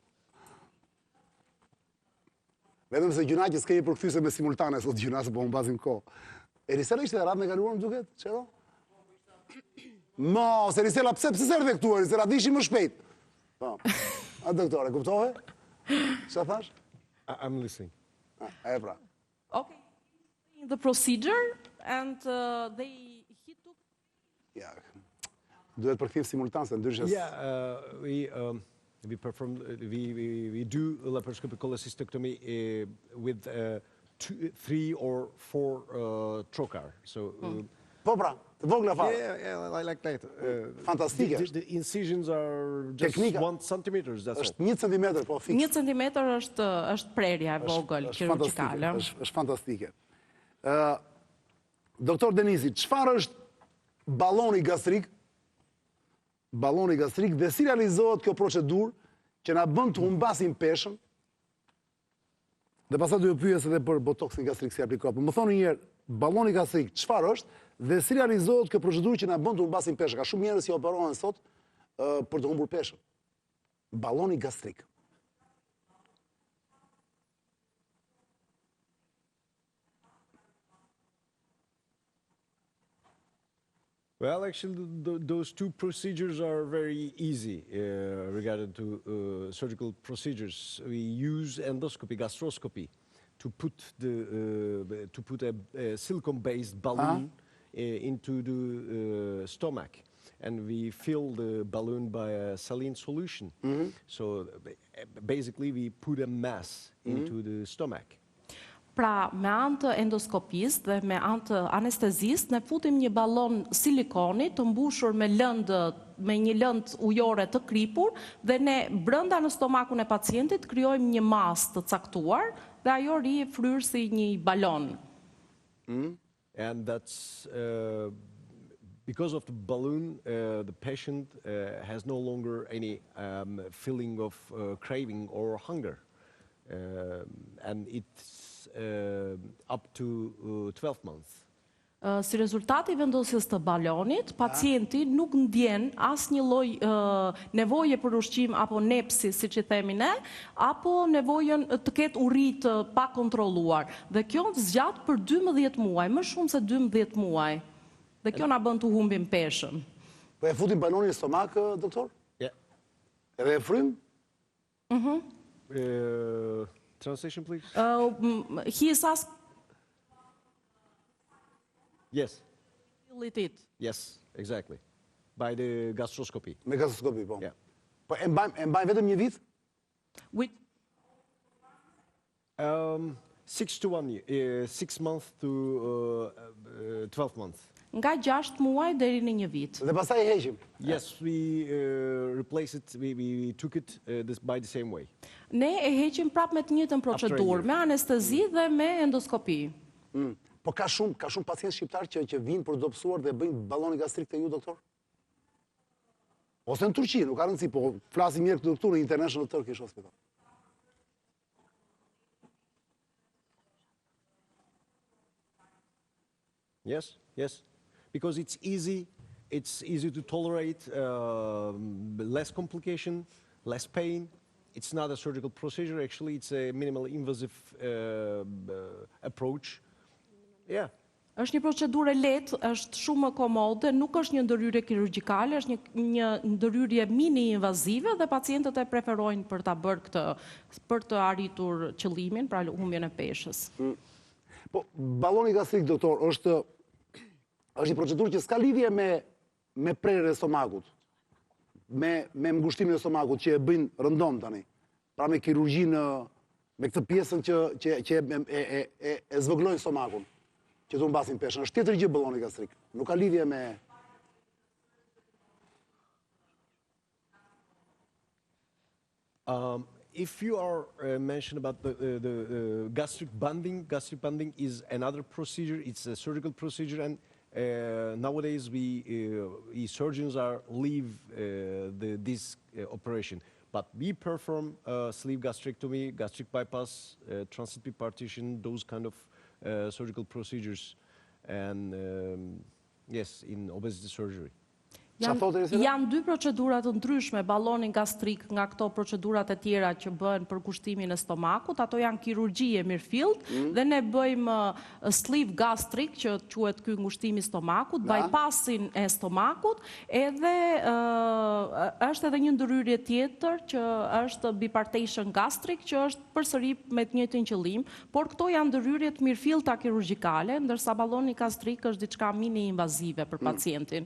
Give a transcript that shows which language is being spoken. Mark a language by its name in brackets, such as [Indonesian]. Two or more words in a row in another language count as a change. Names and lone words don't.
[Albanian] Vetëm se gjuna që s'kemi përkthyse me simultane sot gjuna se po humbazim kohë. E Risela ishte radhë me kaluar më duket, çero? Mos, Risela pse s'erdhe këtu, Risela dishi më shpejt. Po. A doktore, kuptove? Çfarë thash? [English] I'm listening. [Albanian] E pra. [English] Okay. The procedure and he took. [Albanian] Ja. Duhet përkthim simultan se ndryshe. [English] Yeah, we perform we do laparoscopic cholecystectomy with 3 or 4 trocar. So [Albanian] po pra, të vogla fare. [English] Yeah, like that. [Albanian] Fantastike. [English] The incisions are just 1 centimeter, that's all. [Albanian] Është 1 centimetër, po fiks. 1 centimetër është prerja e vogël kirurgjikale. Është fantastike. Doktor Denisi, çfarë është balloni gastrik? Balloni gastrik dhe si realizohet kjo procedurë që na bën të humbasim peshën? Dhe pastaj do të pyes edhe për botoksin gastrik si aplikohet. Më thoni një herë, balloni gastrik çfarë është dhe si realizohet kjo procedurë që na bën të humbasim peshën? Ka shumë njerëz që operohen sot për të humbur peshën. Balloni gastrik. [English] Well, actually, those two procedures are very easy regarding to surgical procedures. We use endoscopy, gastroscopy, to put a silicone-based balloon into the stomach, and we fill the balloon by a saline solution. So basically, we put a mass into the stomach. [Albanian] Pra, me anë të endoskopisë dhe me anë të anestezisë, ne futim një ballon silikoni të mbushur me një lëndë ujore të kripur dhe ne brenda në stomakun e pacientit krijojmë një masë të caktuar dhe ajo rri fryrë si një balon. [English] And that's because of the balloon, the patient has no longer any feeling of craving or hunger, and it's up to 12 months. [Albanian] Si rezultati vendosjes të balonit, pacienti nuk ndjen asnjë lloj nevoje për ushqim apo nepsi, siç i themi ne, apo nevojën të ketë urrë të pa kontrolluar. Dhe kjo zgjat për 12 muaj, më shumë se 12 muaj. Dhe kjo na bën të humbim peshën. Po e futim balonin në stomak, doktor? [English] Yeah. [Albanian] Edhe e frym? [English] Translation, please. He is asked. Yes. It. Yes, exactly. By the gastroscopy. [Albanian] Me gastroscopy, po. [English] Yeah. [Albanian] Po e mbajmë vetëm një vit? [English] With 6 to 1 year, 6 months to 12 months. [Albanian] nga 6 muaj deri në 1 vit. Dhe pastaj e heqim. [English] Yes, we replace it, we took it by the same way. [Albanian] Ne e heqim prap me të njëjtën procedurë, me anestezi dhe me endoskopi. Po ka shumë pacientë shqiptar që vinë për dobësuar dhe bëjnë balloni gastrik te ju, doktor? Ose në Turqi, nuk ka rëndësi, po flasim mirë këtë doktor në International Turkish Hospital. [English] Yes, yes, because it's easy to tolerate, less complication, less pain. It's not a surgical procedure, actually, it's a minimally invasive approach. Yeah. [Albanian] Është një procedurë lehtë, është shumë komode, nuk është një ndërhyrje kirurgjikale, është një ndërhyrje mini-invazive dhe pacientët e preferojnë për ta bërë këtë, për të arritur qëllimin, pra humbjen e peshës. Po, balloni gastrik, doktor, është një procedurë që s'ka lidhje me prerjen e stomakut, me ngushtimin e stomakut që e bëjnë rëndom tani. Pra me kirurgjinë, me këtë pjesën që e zvogëlojnë stomakun, që të mbasin peshën. Është tjetër gjë balloni gastrik. Nuk ka lidhje me... [English] If you are mentioned about the gastric banding is another procedure. It's a surgical procedure, and nowadays we surgeons leave this operation. But we perform sleeve gastrectomy, gastric bypass, transit partition, those kind of surgical procedures, and yes, in obesity surgery. [Albanian] Janë 2 procedura të ndryshme, balloni gastrik nga këto procedurat e tjera që bëhen për kushtimin e stomakut, ato janë kirurgji e mirëfillt, dhe ne bëjmë sleeve gastrik, që quhet ky ngushtimi i stomakut, bypassin e stomakut, edhe është edhe një ndërhyrje tjetër që është bipartition gastrik, që është përsëri me të njëjtin qëllim, por këto janë ndërhyrje të mirëfillta kirurgjikale, ndërsa balloni gastrik është diçka mini-invazive për pacientin.